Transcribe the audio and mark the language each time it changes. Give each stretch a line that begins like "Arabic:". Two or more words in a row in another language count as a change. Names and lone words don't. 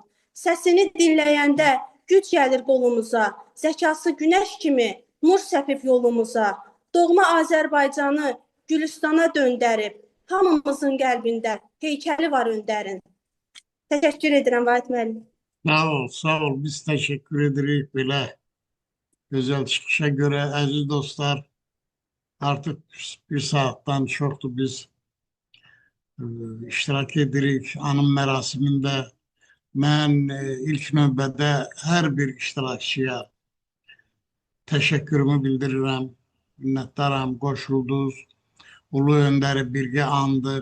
Azerbaijani: Səsini dinləyəndə güc gəlir qolumuza. Zəkası günəş kimi nur səpib yolumuza. Doğma Azərbaycanı Gülüstana döndərib. Hamımızın qəlbində heykəli var öndərin. Təşəkkür edirəm Vahid müəllim. Sağ ol.
Turkish: Biz teşekkür edirik böyle güzel çıkışa göre. Aziz dostlar, artık bir saatten çoktu biz iştirak edirik anım mərasimində.
Azerbaijani: Mən ilk növbədə hər bir iştirakçıya təşəkkürümü bildirirəm. Minnətdaram, qoşuldunuz. Ulu öndəri birgə andıq.